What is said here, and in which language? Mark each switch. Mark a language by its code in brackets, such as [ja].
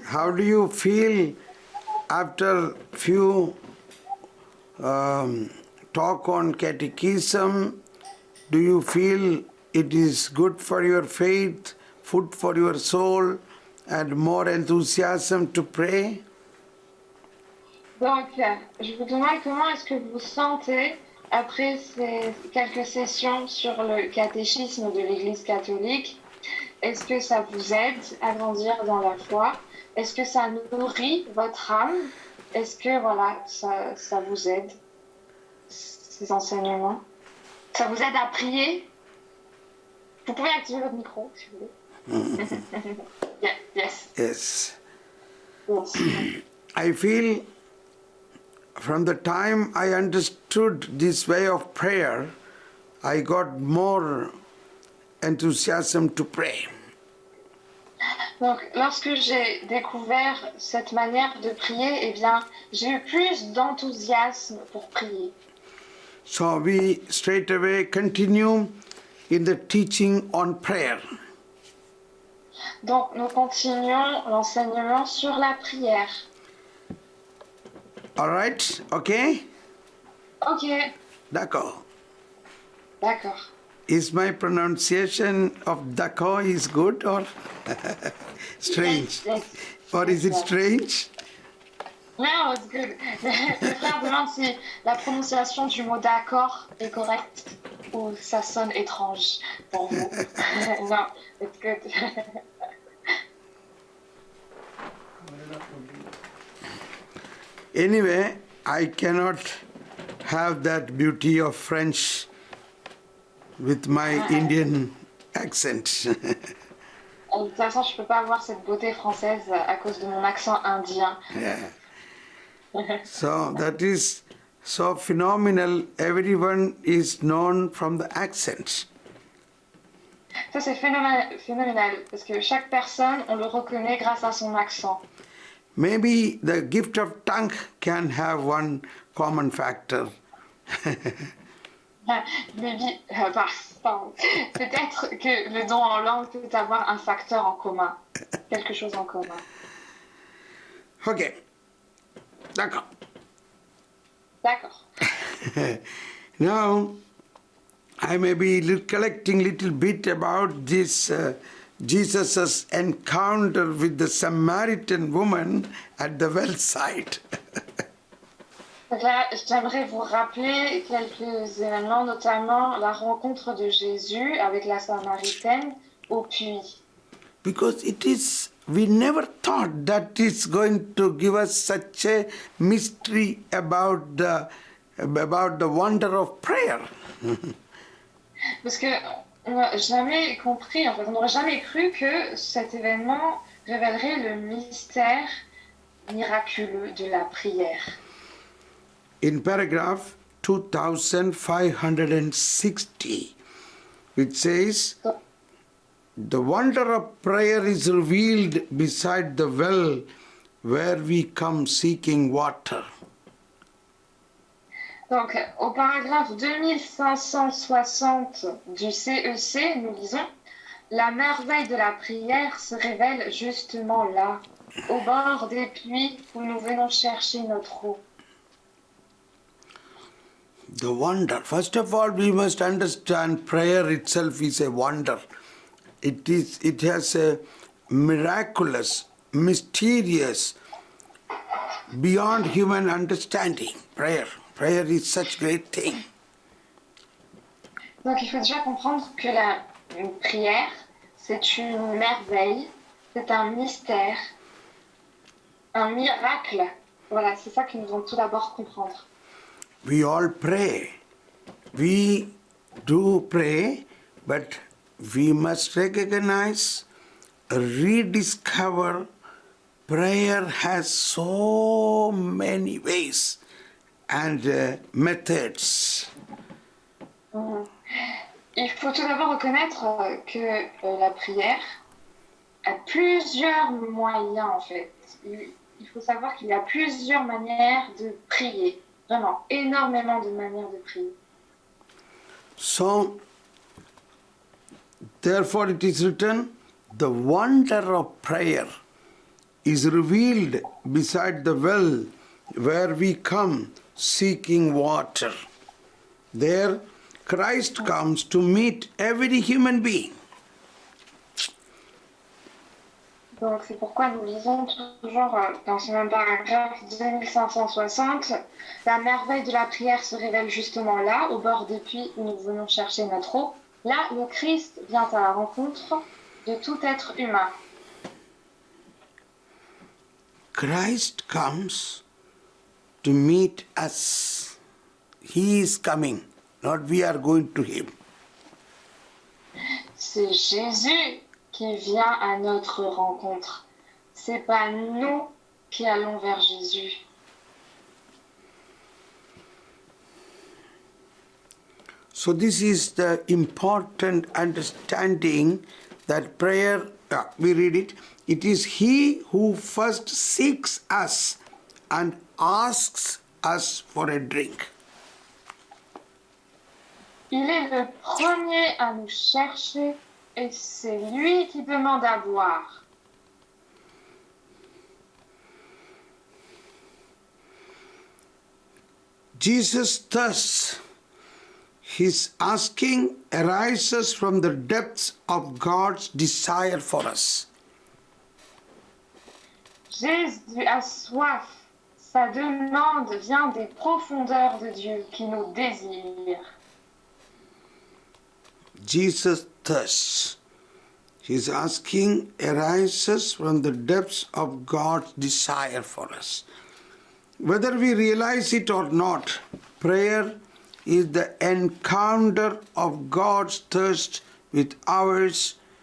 [en] How do you feel after few talk on catechism? Do you feel it is good for your faith, food for your soul, and more enthusiasm to pray? [fr] Donc, je vous demande comment est-ce que vous vous sentez après ces quelques sessions sur le catéchisme de l'Église catholique. Est-ce que ça vous aide à grandir dans la foi? Est-ce que ça nourrit votre âme? Est-ce que, voilà, ça vous aide, ces enseignements? Ça vous aide à prier? Vous pouvez activer votre micro, si vous voulez. [en] Yeah, yes. Yes. Yes. I feel from the time I understood this way of prayer, I got more enthusiasm to pray. [fr] Donc, lorsque j'ai découvert cette manière de prier, eh bien, j'ai eu plus d'enthousiasme pour prier. [en] So we straight away continue in the teaching on prayer. [fr] Donc, nous continuons l'enseignement sur la prière. [en] All right? Okay? Ok, [fr] D'accord. d'accord. [en] Is my pronunciation of d'accord is good or strange? Yes, Or is it strange? No, it's good. [fr] Le frère demande si la prononciation du mot d'accord est correcte ou ça sonne étrange pour vous. Non, [en] it's good. Anyway, I cannot have that beauty of French with my Indian accent. [fr] De toute façon, je ne peux pas avoir cette beauté française à cause de mon accent indien. [en] Yeah. So that is so phenomenal. Everyone is known from the accent. [fr] Ça, c'est phénoménal, parce que chaque personne, on le reconnaît grâce à son accent. [en] Maybe the gift of tongue can have one common factor. Maybe, pardon. [fr] Peut-être que le don en langue peut avoir un facteur en commun, quelque chose en commun. Okay. D'accord. D'accord. [en] Now, I may be collecting little bit about this Jesus' encounter with the Samaritan woman at the well site. [fr] Donc là, j'aimerais vous rappeler quelques événements, notamment la rencontre de Jésus avec la Samaritaine au puits. [en] Because we never thought that it's going to give us such a mystery about the wonder of prayer. [fr] Parce que on n'a jamais compris, en fait, on n'aurait jamais cru que cet événement révélerait le mystère miraculeux de la prière. [en] In paragraph 2560, it says, The wonder of prayer is revealed beside the well where we come seeking water. [fr] Donc, au paragraphe 2560 du CEC, nous lisons la merveille de la prière se révèle justement là, au bord des puits où nous venons chercher notre eau. [en] The wonder. First of all, we must understand prayer itself is a wonder. It has a miraculous, mysterious, beyond human understanding. Prayer is such great thing. [fr] Donc il faut déjà comprendre que la prière, c'est une merveille, c'est un mystère, un miracle. Voilà, c'est ça que nous devons tout d'abord comprendre. [en] We all pray. We do pray, but we must recognize, rediscover, prayer has so many ways and methods. [fr] Il faut tout d'abord reconnaître que la prière a plusieurs moyens en fait. Il faut savoir qu'il y a plusieurs manières de prier. Vraiment, énormément de manières de prier. [en] So, therefore it is written, the wonder of prayer is revealed beside the well where we come seeking water. There, Christ comes to meet every human being. [fr] Donc c'est pourquoi nous lisons toujours dans ce même paragraphe 2560, la merveille de la prière se révèle justement là, au bord des puits où nous venons chercher notre eau. Là, le Christ vient à la rencontre de tout être humain. [en] Christ comes to meet us. He is coming, not we are going to him. [fr] C'est Jésus qui vient à notre rencontre. C'est pas nous qui allons vers Jésus. [en] So this is the important understanding that prayer, we read it, it is He who first seeks us and asks us for a drink. [fr] Il est le premier à nous chercher et c'est lui qui demande à boire. [en] Jesus thirsts. His asking arises from the depths of God's desire for us. [fr] Jésus a soif. Sa demande vient des profondeurs de Dieu qui nous désire. [en] Jesus thirsts. His asking arises from the depths of God's desire for us. Whether we realize it or not, prayer is the encounter of God's thirst with ours.